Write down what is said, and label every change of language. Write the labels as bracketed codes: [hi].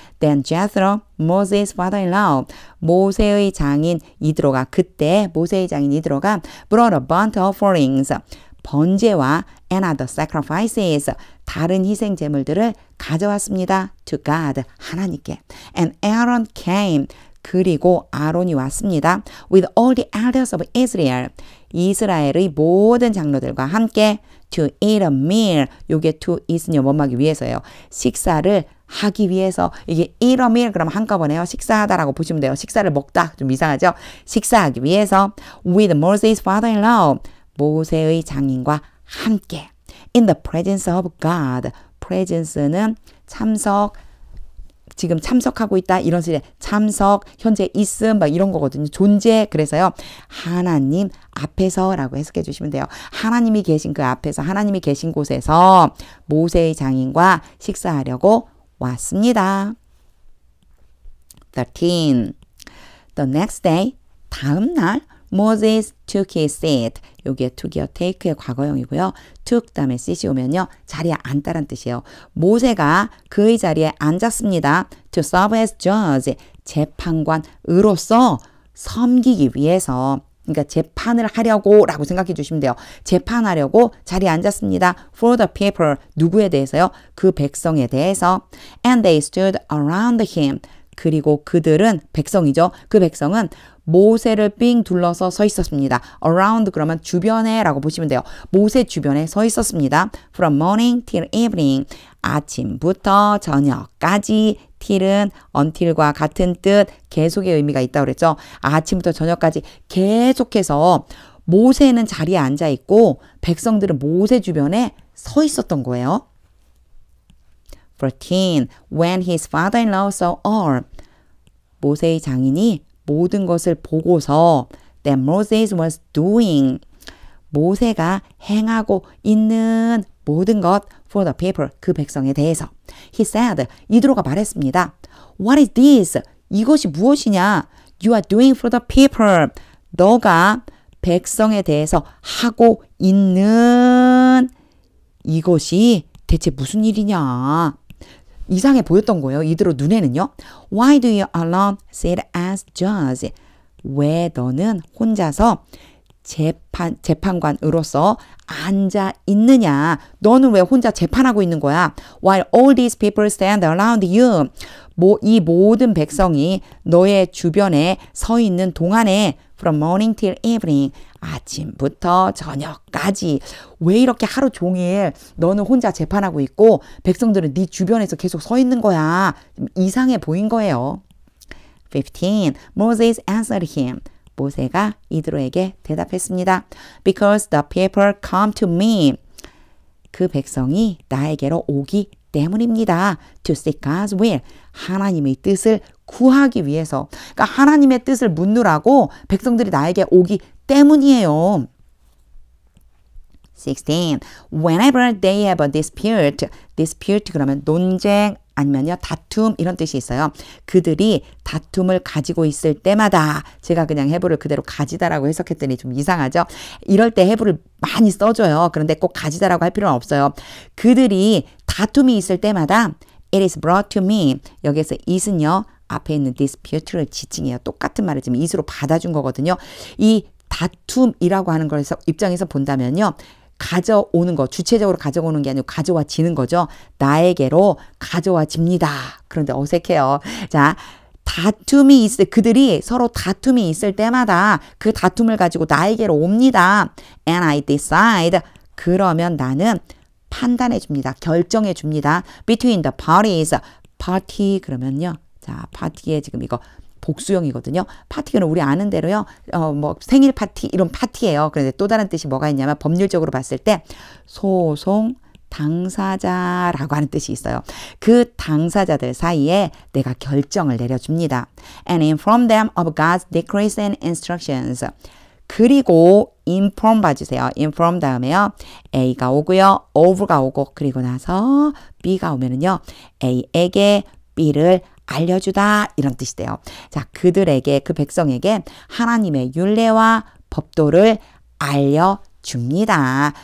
[en] Then Jethro, Moses' father-in-law, [ko] 모세의 장인 이드로가 그때 모세의 장인 이드로가 [en] brought a burnt offerings, 번제와 and other sacrifices, [ko] 다른 희생 제물들을 가져왔습니다. [en] To God, [ko] 하나님께. [en] And Aaron came, [ko] 그리고 아론이 왔습니다. [en] With all the elders of Israel, [ko] 이스라엘의 모든 장로들과 함께 [en] to eat a meal, 요게 to eat은요 [ko] 뭐하기 위해서예요. 식사를 하기 위해서. 이게 [en] eat a meal [ko] 그러면 한꺼번에요. 식사하다라고 보시면 돼요. 식사를 먹다 좀 이상하죠. 식사하기 위해서 [en] with Moses' father-in-law, [ko] 모세의 장인과 함께 [en] in the presence of God. [ko] presence는 참석, 지금 참석하고 있다 이런 식의 참석, 현재 있음 막 이런 거거든요. 존재. 그래서요. 하나님 앞에서라고 해석해 주시면 돼요. 하나님이 계신 그 앞에서, 하나님이 계신 곳에서 모세의 장인과 식사하려고 왔습니다. 13. [en] The next day, [ko] 다음 날 [en] Moses took his seat. [ko] 여기에 took이요. take의 과거형이고요. took 다음에 sit이 오면요. 자리에 앉다란 뜻이에요. 모세가 그의 자리에 앉았습니다. [en] To serve as judge. [ko] 재판관으로서 섬기기 위해서. 그러니까 재판을 하려고 라고 생각해 주시면 돼요. 재판하려고 자리에 앉았습니다. [en] For the people. [ko] 누구에 대해서요? 그 백성에 대해서. [en] And they stood around him. [ko] 그리고 그들은 백성이죠. 그 백성은 모세를 삥 둘러서 서 있었습니다. around 그러면 주변에 라고 보시면 돼요. 모세 주변에 서 있었습니다. [en] from morning till evening. [ko] 아침부터 저녁까지. till은 until과 같은 뜻, 계속의 의미가 있다고 그랬죠. 아침부터 저녁까지 계속해서 모세는 자리에 앉아 있고 백성들은 모세 주변에 서 있었던 거예요. 14. [en] When his father-in-law saw all. [ko] 모세의 장인이 모든 것을 보고서 [en] that Moses was doing. [ko] 모세가 행하고 있는 모든 것 [en] for the people. [ko] 그 백성에 대해서. [en] He said. [ko] 이드로가 말했습니다. [en] What is this? [ko] 이것이 무엇이냐? [en] You are doing for the people. [ko] 너가 백성에 대해서 하고 있는 이것이 대체 무슨 일이냐? 이상해 보였던 거예요. 이드로 눈에는요. [en] Why do you alone sit as judge? [ko] 왜 너는 혼자서 재판관으로서 앉아 있느냐? 너는 왜 혼자 재판하고 있는 거야? [en] While all these people stand around you. [ko] 이 모든 백성이 너의 주변에 서 있는 동안에 [en] from morning till evening. [ko] 아침부터 저녁까지 왜 이렇게 하루 종일 너는 혼자 재판하고 있고 백성들은 네 주변에서 계속 서 있는 거야. 이상해 보인 거예요. 15. [en] Moses answered him. [ko] 모세가 이드로에게 대답했습니다. [en] Because the people come to me. [ko] 그 백성이 나에게로 오기 때문입니다. [en] To seek God's will. [ko] 하나님의 뜻을 구하기 위해서. 그러니까 하나님의 뜻을 묻느라고 백성들이 나에게 오기 때문이에요. 16. [en] Whenever they have a dispute. [ko] dispute 그러면 논쟁 아니면요 다툼 이런 뜻이 있어요. 그들이 다툼을 가지고 있을 때마다 제가 그냥 해부를 그대로 가지다라고 해석했더니 좀 이상하죠. 이럴 때 해부를 많이 써줘요. 그런데 꼭 가지다라고 할 필요는 없어요. 그들이 다툼이 있을 때마다 [en] it is brought to me. [ko] 여기에서 it은요 앞에 있는 dispute를 지칭해요. 똑같은 말을 지금 it으로 받아준 거거든요. 이 다툼이라고 하는 걸 입장에서 본다면요. 가져오는 거, 주체적으로 가져오는 게 아니고 가져와지는 거죠. 나에게로 가져와집니다. 그런데 어색해요. 자, 다툼이 있을, 그들이 서로 다툼이 있을 때마다 그 다툼을 가지고 나에게로 옵니다. [en] And I decide. [ko] 그러면 나는 판단해 줍니다. 결정해 줍니다. [en] Between the parties. [ko] party 그러면요. 자, 파티에 지금 이거 복수형이거든요. 파티는 우리 아는 대로요. 뭐 생일 파티 이런 파티예요. 그런데 또 다른 뜻이 뭐가 있냐면 법률적으로 봤을 때 소송 당사자라고 하는 뜻이 있어요. 그 당사자들 사이에 내가 결정을 내려줍니다. [en] And inform them of God's decrees and instructions. [ko] 그리고 inform 봐주세요. inform 다음에요. A가 오고요. of가 오고 그리고 나서 B가 오면은요. A에게 B를 알려주다 이런 뜻이 돼요. 자, 그들에게 그 백성에게 하나님의 율례와 법도를 알려주다. 줍니다.